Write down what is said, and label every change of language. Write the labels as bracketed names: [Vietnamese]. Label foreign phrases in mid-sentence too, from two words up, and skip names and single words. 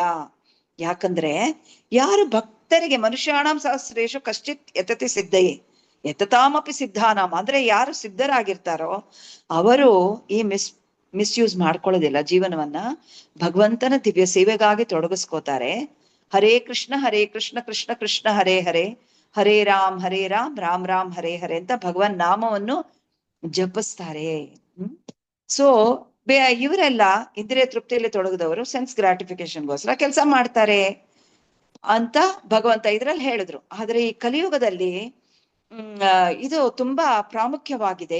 [Kannada] ಯಾಕಂದ್ರೆ ಯಾರು ಭಕ್ತರಿಗೆ [Sanskrit] ಮನುಷ್ಯಾಣಂ ಸಹಸ್ರೇಶು ಕಶ್ಚಿತ್ ಯತತಿ ಸಿದ್ಧಯೇ ಯತತಾಮಪಿ ಸಿದ್ಧಾನಾಮ [Kannada] ಅಂದ್ರೆ ಯಾರು ಸಿದ್ಧರಾಗಿರ್ತಾರೋ ಅವರು ಈ ಮಿಸ್ಯೂಸ್ ಮಾಡ್ಕೊಳ್ಳೋದಿಲ್ಲ. ಜೀವನವನ್ನ ಭಗವಂತನ ದಿವ್ಯ ಸೇವೆಗಾಗಿ ತೊಡಗಿಸ್ಕೋತಾರೆ. [Sanskrit] ಹರೇ ಕೃಷ್ಣ ಕೃಷ್ಣ ಕೃಷ್ಣ ಹರೇ ಹರೇ, ಹರೇ ರಾಮ್ ರಾಮ್ ರಾಮ್ ಹರೇ ಹರೇ [Kannada] ಅಂತ ಭಗವನ್ ನಾಮವನ್ನು ಜಪಿಸ್ತಾರೆ. ಸೊ ಇವರೆಲ್ಲ ಇಂದ್ರಿಯ ತೃಪ್ತಿಯಲ್ಲಿ ತೊಡಗಿದವರು [English] sense gratificationಗೋಸ್ಕರ [Kannada] ಕೆಲಸ ಮಾಡ್ತಾರೆ ಅಂತ ಭಗವಂತ ಇದ್ರಲ್ಲಿ ಹೇಳಿದ್ರು. ಆದ್ರೆ ಈ ಕಲಿಯುಗದಲ್ಲಿ ಇದು ತುಂಬಾ ಪ್ರಾಮುಖ್ಯವಾಗಿದೆ.